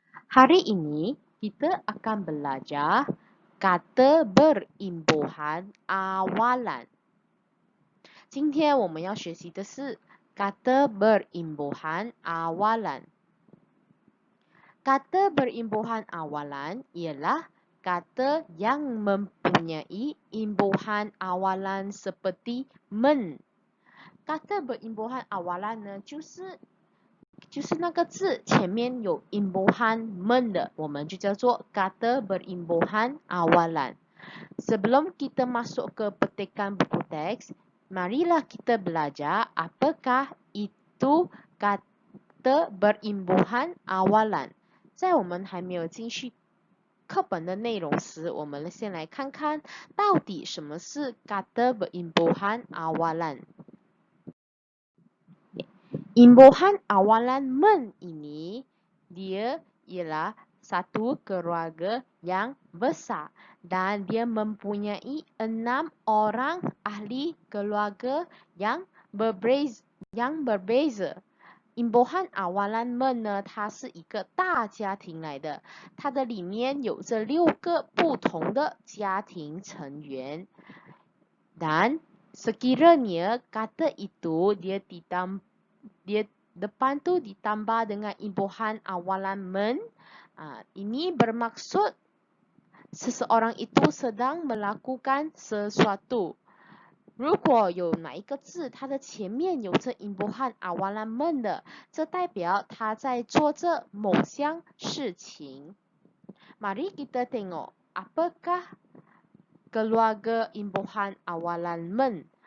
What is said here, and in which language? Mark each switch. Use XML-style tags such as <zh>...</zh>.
<ms>Hari ini kita akan belajar kata berimbuhan awalan.</ms> <zh>今天我们要学习的是 kata berimbuhan awalan.</zh> <ms>Kata berimbuhan awalan ialah kata yang mempunyai imbuhan awalan seperti men.</ms> <zh>Kata berimbuhan awalan 呢，就是那个字前面有 imbuhan men 的，我们就叫做 kata berimbuhan awalan.</zh> <ms>Sebelum kita masuk ke petikan buku teks, marilah kita belajar apakah itu kata berimbuhan awalan.</ms> <zh>在我们还没有进去课本的内容时，我们先来看看到底什么是 kata berimbuhan awalan.</zh> <ms>Imbuhan awalan men ini dia ialah satu keluarga yang besar dan dia mempunyai 6 orang ahli keluarga yang berbeza.</ms> <zh>Imbuhan awalan men 呢，它是一个大家庭来的，它的里面有着6个不同的家庭成员。</zh> <ms>Dan sekiranya kata itu dia depan tu ditambah dengan imbuhan awalan men, ini bermaksud seseorang itu sedang melakukan sesuatu.</ms> <zh>如果有哪一个字它的前面有着 imbuhan awalan men 的，这代表他在做着某项事情。</zh> <ms>Mari kita tengok apakah keluarga imbuhan awalan men.</ms>